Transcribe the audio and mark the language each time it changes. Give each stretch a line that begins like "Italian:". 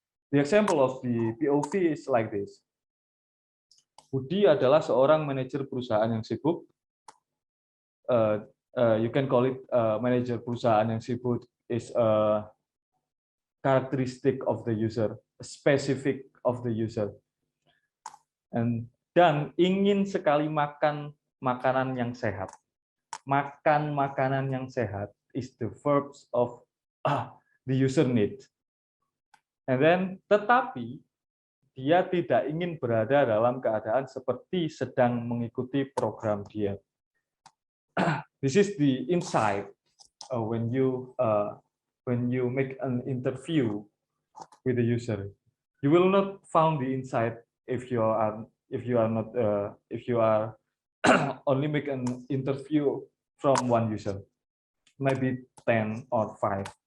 English: The example of the POV is like this.
Indonesian: Budi adalah seorang manajer perusahaan yang sibuk.
English: You can call it
Indonesian: manajer perusahaan yang sibuk
English: is a characteristic of the user, specific of the user.
Indonesian: Dan ingin sekali makan makanan yang sehat. Makan makanan yang sehat
English: is the verbs of the user need. And then,
Indonesian: tetapi dia tidak ingin berada dalam keadaan seperti sedang mengikuti program diet.
English: This is the insight when you make an interview with the user. You will not find the insight if you are only make an interview from one user, maybe 10 or 5.